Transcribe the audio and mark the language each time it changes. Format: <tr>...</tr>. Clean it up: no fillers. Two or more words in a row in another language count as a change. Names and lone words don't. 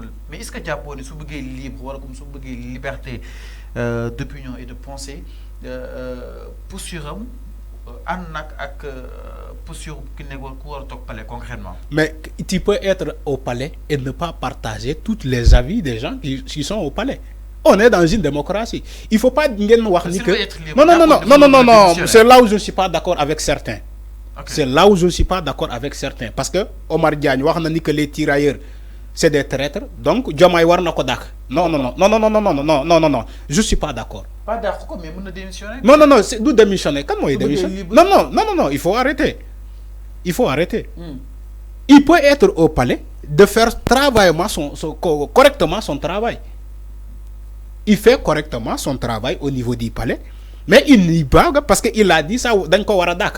<fr>Mais est-ce que Diaponi, si vous libre, ou comme si vous liberté d'opinion et de pensée, pour sur concrètement. Mais tu peux être au palais et ne pas partager tous les avis des gens qui sont au palais. On est dans une démocratie. Il ne faut pas dire que... Non, non, non, non, non, non, non, non. C'est là où je ne suis pas d'accord avec certains. Okay. C'est là où je ne suis pas d'accord avec certains. Parce que Omar Diagne, on a dit que les tirailleurs, c'est des traîtres. Donc,</fr> <wo>Diomaye war na ko dak.</wo> <fr>Non, non, non, non, non, non, non, non, non, non, non, non. Je ne suis pas d'accord. Pas d'accord, mais on a démissionné. Non, non, non, c'est d'où démissionner. Comment il démissionne? Non, non, non, non, non, il faut arrêter. Il faut arrêter. Il peut être au palais de faire correctement son travail. Il fait correctement son travail au niveau du palais, mais il n'y va pas parce qu'il a dit ça dans Waradak.</fr>